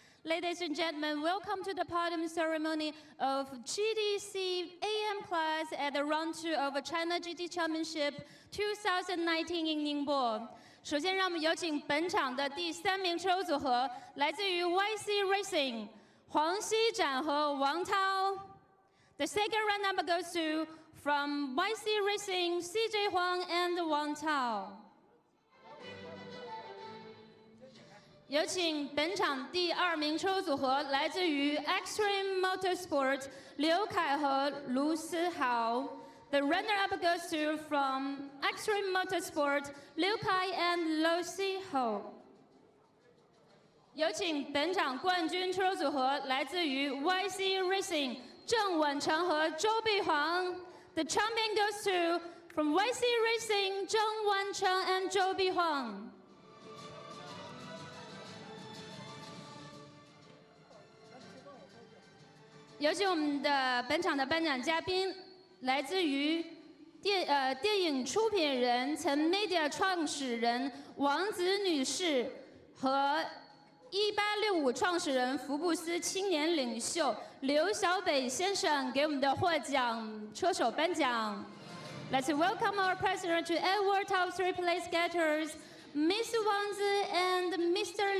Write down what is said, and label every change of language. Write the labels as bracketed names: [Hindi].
[English] Ladies and gentlemen, welcome to the podium ceremony of GTC AM Class at the Round 2 of China GT Championship 2019 in Ningbo。 [Chinese] 首先，让我们有请本场的第3名车手组合，来自于 YC Racing 黄熙展和王涛。 [English] The second runner-up goes to from YC Racing, CJ Huang and Wang Tao。 [Chinese] 有请本场第2名车手组合，来自于 Extreme Motorsport 刘凯和卢思豪。 [English] The runner-up goes to from Extreme Motorsport 刘凯 and Lu Siho。 [Chinese] 有请本场冠军车手组合，来自于 YC Racing 郑稳成和周碧煌。 [English] The champion goes to from YC Racing, 郑稳成 and 周碧煌。 [Chinese] 有请我们的本场的颁奖嘉宾，来自于电影出品人、曾 Media 创始人王子女士和1865创始人福布斯青年领袖刘小北先生给我们的获奖车手颁奖。 [English] Let's welcome our president to award top 3 place getters, Miss Wang Zi and Mr.